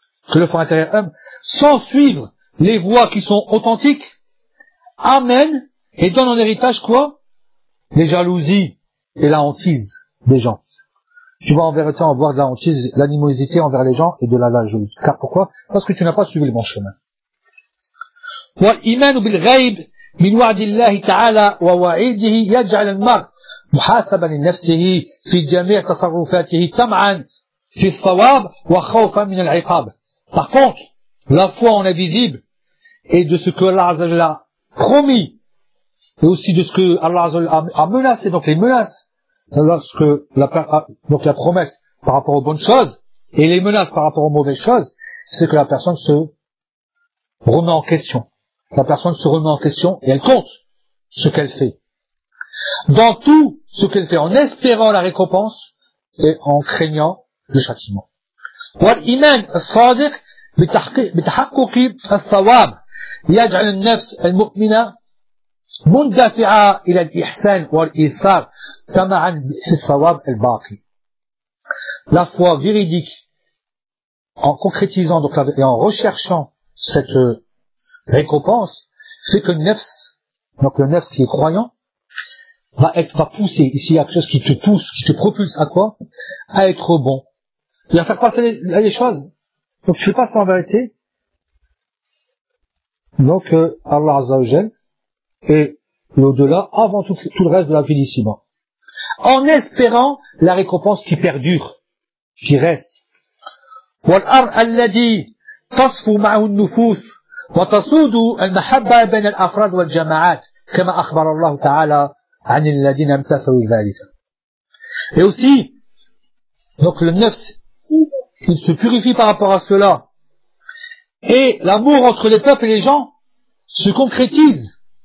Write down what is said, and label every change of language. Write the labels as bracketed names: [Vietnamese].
[French] Que le fort intérieur homme, sans suivre les voies qui sont authentiques, amène et donne en héritage quoi? Les jalousies et la hantise des gens. Tu vas en vérité avoir de la hantise, l'animosité envers les gens et de la jalousie. Car pourquoi? Parce que tu n'as pas suivi le bon chemin. [Arabic] والإيمان بالغيب من وعد الله تعالى ووعيده يجعل المرء محاسبا لنفسه في جميع تصرفاته طمعا في الثواب وخوفا من العقاب. [French] Par contre, la foi en l'invisible et de ce que Allah Azzajal a promis et aussi de ce que Allah Azzajal a menacé, donc les menaces, c'est lorsque la promesse par rapport aux bonnes choses et les menaces par rapport aux mauvaises choses, c'est que la personne se remet en question. La personne se remet en question et elle compte ce qu'elle fait. Dans tout ce qu'elle fait, en espérant la récompense et en craignant le châtiment. [Arabic] والإيمان الصادق بتحقق الثواب يجعل النفس المؤمنة مندفعة إلى الإحسان والإيثار طمعا في الثواب الباقي. [French] La foi véridique, en concrétisant donc et en recherchant cette récompense, c'est que nefs, donc le nefs qui est croyant, va pousser. Ici, il y a quelque chose qui te pousse, qui te propulse à quoi? À être bon. Il va faire passer les choses. Donc tu fais pas ça en vérité. Donc Allah Azza wa Jalla et l'au-delà avant tout le reste de la vie d'ici-bas. En espérant la récompense qui perdure, qui reste. [Arabic] والأرض الذي تصفو معه النفوس وتصود المحبة بين الأفراد والجماعات كما أخبر الله تعالى عن الذين امتثلوا ذلك. [French] Et aussi donc le nefs il se purifie par rapport à cela. Et l'amour entre les peuples et les gens se concrétise.